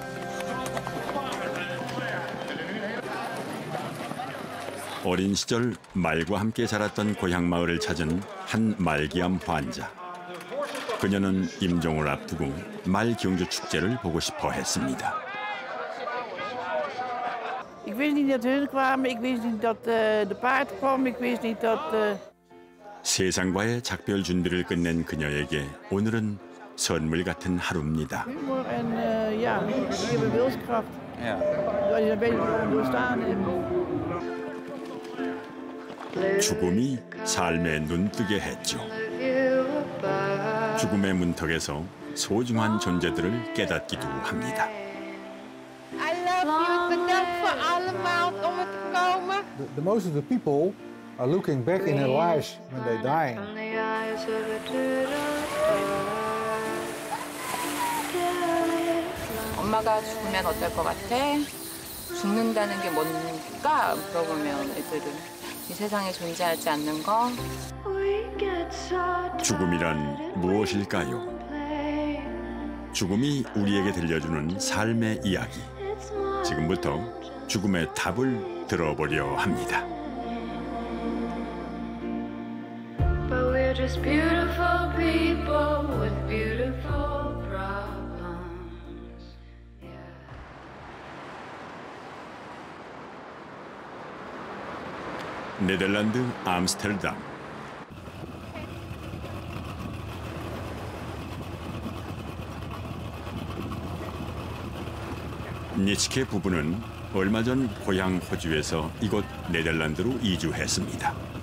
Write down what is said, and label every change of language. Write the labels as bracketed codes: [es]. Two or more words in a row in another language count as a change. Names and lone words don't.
[ko] 어린 시절 말과 함께 자랐던 고향 마을을 찾은 한 말기암 환자. 그녀는 임종을 앞두고 말 경주 축제를 보고 싶어 했습니다. [nl] Ik wist niet dat hun kwamen, ik wist niet dat de paard kwam, ik wist niet dat... [ko] 세상과의 작별 준비를 끝낸 그녀에게 오늘은 선물 같은 하루입니다. [nl] Humor en ja, ik heb een wilskracht. Ja. Dat je een beetje doorstaan hebt. [ko] 죽음이 삶에 눈뜨게 했죠. 죽음의 문턱에서 소중한 존재들을 깨닫기도 합니다. [en] I love you. [nl] Bedankt voor allemaal om het te komen. [en] The most of the people are looking back in their lives when they're dying. [ko] 엄마가 죽으면 어떨 것 같아? 죽는다는 게 뭔가 물어보면 애들은 이 세상에 존재하지 않는 거. 죽음이란 무엇일까요? 죽음이 우리에게 들려주는 삶의 이야기. 지금부터 죽음의 답을 들어보려 합니다. [en] But we're just beautiful people with beautiful problems. [ko] 네덜란드 암스테르담. 니츠케 부부는 얼마 전 고향 호주에서 이곳 네덜란드로 이주했습니다.